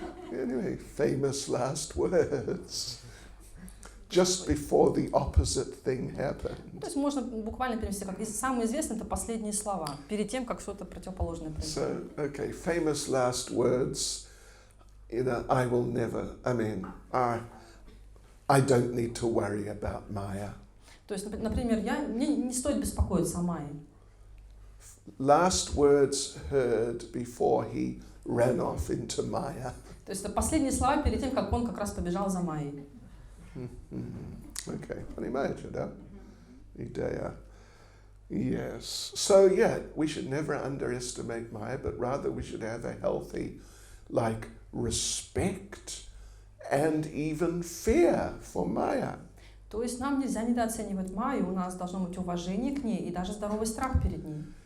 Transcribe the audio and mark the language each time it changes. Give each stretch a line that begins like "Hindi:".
English: Anyway, famous last words. Just before the opposite thing happened.
Russian: То есть можно буквально перевести, как самое известное, это последние слова, перед тем, как что-то противоположное произойдет.
English: So, okay, famous last words. You know, I will never. I mean, I don't need to worry about Maya.
Russian: То есть, например, мне не стоит беспокоиться о Майе.
English: Last words heard before he ran off into Maya.
Russian: То есть это последние слова перед тем, как он как раз побежал за Майей. Okay, понимаете, да? Идея.
English: Yes. So yeah, we should never underestimate Maya, but rather we should have a healthy, like, respect and even fear for Maya.
Russian: То есть нам нельзя недооценивать Майю, у нас должно быть уважение к ней и даже здоровый страх перед ней.